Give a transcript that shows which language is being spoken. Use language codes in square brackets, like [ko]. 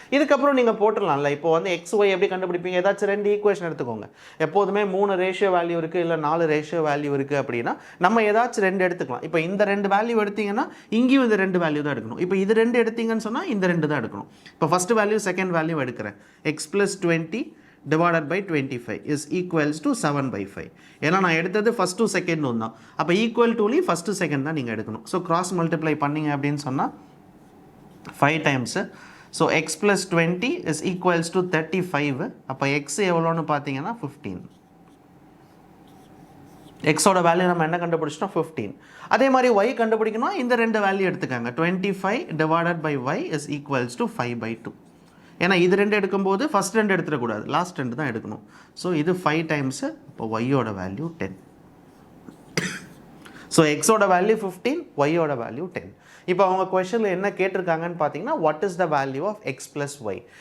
[ta] இதுக்கப்புறம் நீங்கள் போட்டுடலாம்ல. இப்போ வந்து எக்ஸ் ஒய் எப்படி கண்டுபிடிப்பீங்க? ஏதாச்சும் 2 ஈக்குவேஷன் எடுத்துக்கோங்க. எப்போதுமே 3 ரேஷியோ வேல்யூ இருக்குது, இல்லை 4 ரேஷியோ வேல்யூ இருக்குது அப்படின்னா நம்ம ஏதாச்சும் 2 எடுத்துக்கலாம். இப்போ இந்த 2 வேல்யூ எடுத்தீங்கன்னா இங்கேயும் இந்த 2 வேல்யூ தான் எடுக்கணும். இப்போ இது 2 எடுத்தீங்கன்னு சொன்னால் இந்த 2 தான் எடுக்கணும். இப்போ ஃபஸ்ட்டு வேல்யூ செகண்ட் வேல்யூ எடுக்கிறேன். [en] X plus 20 divided by 25 is equals to 7/5. [ta] ஏன்னா நான் எடுத்தது ஃபஸ்ட் டு செகண்ட் ஒன்று தான். அப்போ ஈக்குவல் டூலி ஃபஸ்ட்டு செகண்ட் தான் நீங்கள் எடுக்கணும். ஸோ கிராஸ் மல்டிப்ளை பண்ணிங்க அப்படின்னு சொன்னால் 5 times. [en] So X plus 20 is equals to 35. [ta] அப்போ எக்ஸ் எவ்வளோன்னு பார்த்தீங்கன்னா [en] 15. [ta] எக்ஸோட வேல்யூ நம்ம என்ன கண்டுபிடிச்சிட்டோம்? 15. அதே மாதிரி ஒய் கண்டுபிடிக்கணும். இந்த 2 value எடுத்துக்காங்க. [en] 25 divided by y is equals to 5/2. [ta] ஏன்னா இது 2 எடுக்கும்போது ஃபஸ்ட் 2 எடுத்துடக்கூடாது, லாஸ்ட் 2 தான் எடுக்கணும். ஸோ இது 5 டைம்ஸு. இப்போ ஒய்யோட வேல்யூ 10. ஸோ எக்ஸோட வேல்யூ 15, ஒய்யோட வேல்யூ 10. இப்போ அவங்க கொஷனில் என்ன கேட்டிருக்காங்கன்னு பார்த்தீங்கன்னா [en] What is the value of X plus Y.